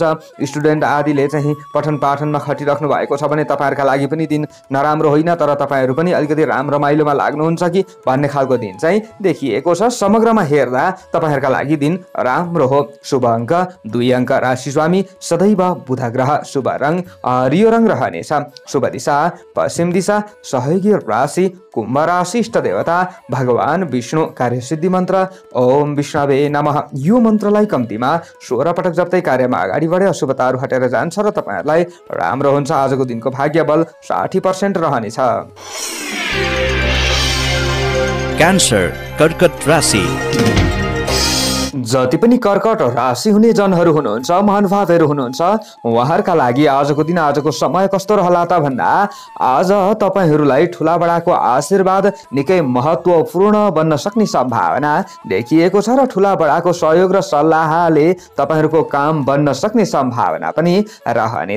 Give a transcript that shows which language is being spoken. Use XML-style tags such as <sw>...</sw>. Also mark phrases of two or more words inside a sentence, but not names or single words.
<ne>स्टुडेन्ट आदिले चाहिँ पठन पाठनमा खटिराख्नु भएको छ भने तपाईहरूका लागि पनि दिन नराम्रो होइन तर तपाईहरू पनि अलिकति राम्रो रमाइलोमा लाग्नुहुन्छ कि भन्ने खालको दिन चाहिँ देखिएको छ। समग्रमा हेर्दा तपाईहरूका लागि दिन राम्रो हो। शुभ अङ्क 2 अङ्क, राशि स्वामी सदैव बुध ग्रह, शुभ रङ हरियो रङ रहनेछ, शुभ दिशा पश्चिम दिशा, सहयोगी राशि कुम्भ राशि, इष्ट देवता भगवान विष्णु, कार्यसिद्धि मन्त्र</ne> <sa>ओम विष्णवे नमः।</sa> <ne>यो मन्त्रलाई कम्तीमा 16 पटक जप्दै कार्यमा अगाडि बढे अशुभताहरू हटेर जान्छ र तपाईहरूलाई राम्रो हुन्छ। आजको दिनको भाग्य बल 60% रहनेछ। क्यान्सर कर्कट राशि। जति पनि कर्कट राशि हुने जनहरू हुनुहुन्छ, महानुभावहरू हुनुहुन्छ, उहाँहरूका लागि आजको दिन आजको समय कस्तो रहला त भन्दा आज तपाईहरूलाई ठुला बडाको आशीर्वाद निकै महत्त्वपूर्ण बन्न सक्ने सम्भावना देखिएको छ र ठुला बडाको सहयोग र सल्लाहले तपाईहरूको काम बन्न सक्ने सम्भावना पनि रहनेछ।</ne>